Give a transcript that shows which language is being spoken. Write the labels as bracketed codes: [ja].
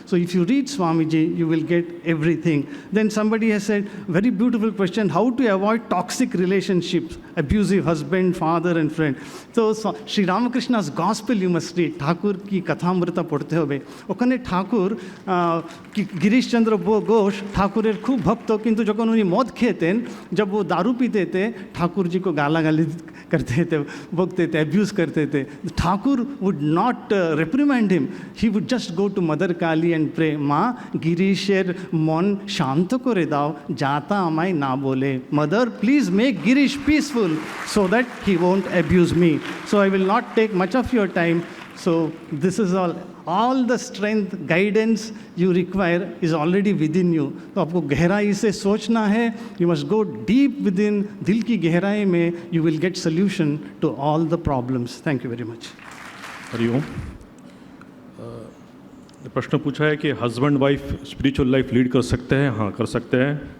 [en] So if you read Swamiji, you will get everything. Then somebody has said, very beautiful question, how to avoid toxic relationships, abusive husband, father and friend. So Sri Ramakrishna's gospel you must read, [hi] Thakur की कथामृता पढ़ते होगे [bn] ওখানে ঠাকুর [hi] गिरीशचंद्र घोष [bn] ठाकुरेर खूब भक्त किंतु যখন উনি মদ খেতেন [hi] जब वो दारू पीते थे ठाकुर जी को गालागाली करते थे, बकते थे, abuse करते थे. [en] Thakur would not reprimand him. He would just go to Mother Kali and pray, [bn] Ma, Girisher mon shanto kore dao, jata amai na bole. [en] Mother, please make Girish peaceful so that he won't abuse me. So I will not take much of your time. So this is all the strength, guidance you require is already within you. [hi] तो आपको गहराई से सोचना है. [en] You must go deep within. [hi] दिल की गहराई में [en] you will get solution to all the problems. Thank you very much. [hi] Hariom. प्रश्न पूछा है कि husband wife spiritual life lead कर सकते हैं. हाँ, कर सकते हैं.